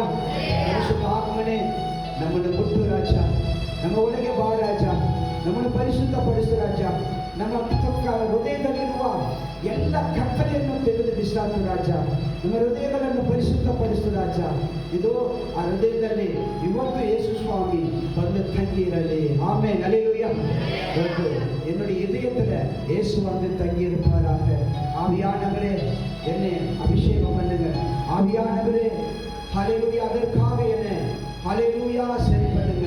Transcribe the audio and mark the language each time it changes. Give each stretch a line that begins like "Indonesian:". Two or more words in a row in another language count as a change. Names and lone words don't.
Kannada: ಪರಿಶುದ್ಧ ಆತ್ಮನೇ ನಮ್ಮನ್ನು ಮುಟ್ಟು ರಾಜ, ನಮ್ಮ ಒಳಗೆ ಬಾ ರಾಜ, ನಮ್ಮನ್ನು ಪರಿಶುದ್ಧಪಡಿಸು ರಾಜ. ನಮ್ಮ ಹೃದಯದಲ್ಲಿರುವ ಎಲ್ಲ ಕತ್ತಲೆಯನ್ನು ತೆಗೆದು ಬಿಸಾಕು ರಾಜ. ನಮ್ಮ ಹೃದಯಗಳನ್ನು ಪರಿಶುದ್ಧಪಡಿಸು ರಾಜ. ಇದು ಆ ಹೃದಯದಲ್ಲಿ ಇವತ್ತು ಯೇಸು
Tamil: சுவாமி வந்து தங்கியிரலே. ஆமென். அல்லேலூயா. என்னுடைய இதயத்துல இயேசு வந்து தங்கி இருப்பாராக. ஆவியானவரே என்னை அபிஷேகம் பண்ணுங்க. ஆவியானவரே ஹல்லேலூயா. அதற்காக என்ன ஹல்லேலூயா சரி பண்ணுங்க.